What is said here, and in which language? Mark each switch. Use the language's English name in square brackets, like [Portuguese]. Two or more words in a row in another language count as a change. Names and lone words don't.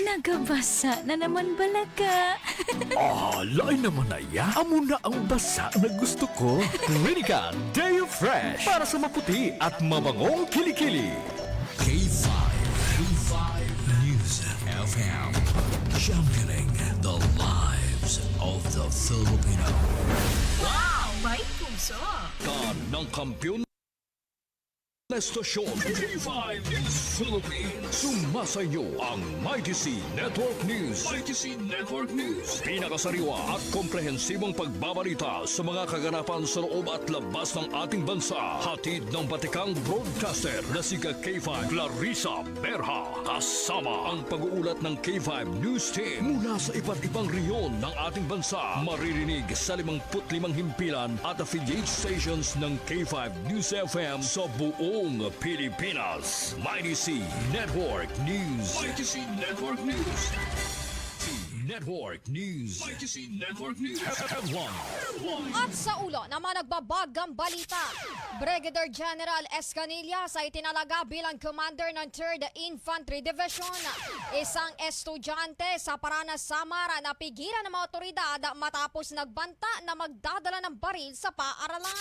[Hiligaynon] Nagabasa na naman balaga. Lain naman na ya. Amo na ang basa na gusto ko. [Filipino] Clinica Deo Fresh para sa maputi at mabangong kilikili. [English] K5 News FM, championing the lives of the Filipino. [Filipino] Wow, may puso. Ng kampiyon na estasyon, K5 News Philippines. Sumasayo ang MyTC Network News. MyTC Network News. Pinakasariwa at komprehensibong pagbabalita sa mga kaganapan sa loob at labas ng ating bansa. Hatid ng batikang broadcaster na si K5 Clarissa Berha. Kasama ang pag-uulat ng K5 News Team mula sa iba't ibang reyon ng ating bansa. Maririnig sa 55 himpilan at [English] affiliate stations [Filipino] ng K5 News FM sa buong Pilipinas. MyTC Network News. MyTC Network News. Network News. MyTC Network News. Headline. At sa ulo naman nagbabagang balita, Brigadier General Escanilla sa itinalaga bilang commander ng 3rd Infantry Division. Isang estudyante sa Paranas, Samar na pigilan ng mga otoridad matapos nagbanta na magdadala ng baril sa paaralan.